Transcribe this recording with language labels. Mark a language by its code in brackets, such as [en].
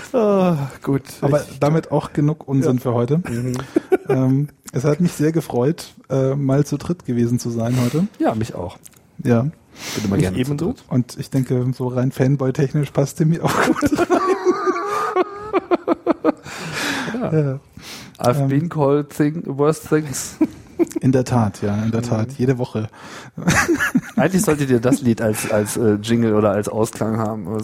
[de] Oh, gut. Aber ich, damit auch genug Unsinn für heute. Es hat mich sehr gefreut, mal zu dritt gewesen zu sein heute. Ja, mich auch. Ja. Bin immer gerne eben so. Und ich denke, so rein Fanboy-technisch passt mir auch gut rein. Ja. Ja. [en] I've been called worst things. [de] In der Tat, ja, in der Tat. Jede Woche. Eigentlich solltet ihr das Lied als Jingle oder als Ausklang haben.